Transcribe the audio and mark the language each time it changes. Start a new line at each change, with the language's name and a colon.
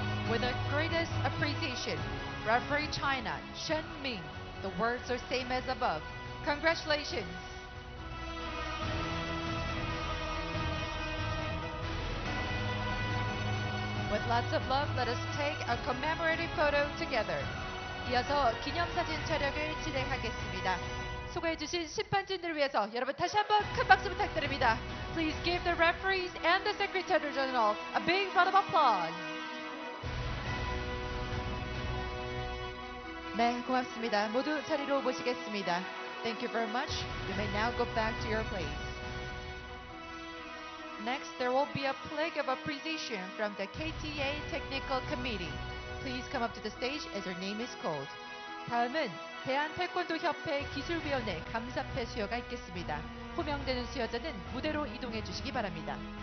English: With our greatest appreciation, referee China, Shen Ming. The words are same as above. Congratulations. With lots of love, let us take a commemorative photo together.
Korean: 이어서 기념사진 촬영을 진행하겠습니다. 수고해주신 심판진들을 위해서 여러분 다시 한번 큰 박수 부탁드립니다.
English: Please give the referees and the Secretary General a big round of applause.
Korean: 네, 고맙습니다. 모두 자리로 모시겠습니다.
English: Thank you very much. You may now go back to your place. Next, there will be a flag of appreciation from the KTA Technical Committee. Please come up to the stage as your name is called.
Korean: 다음은 대한태권도협회 기술위원회 감사패 수여가 있겠습니다. 호명되는 수여자는 무대로 이동해 주시기 바랍니다.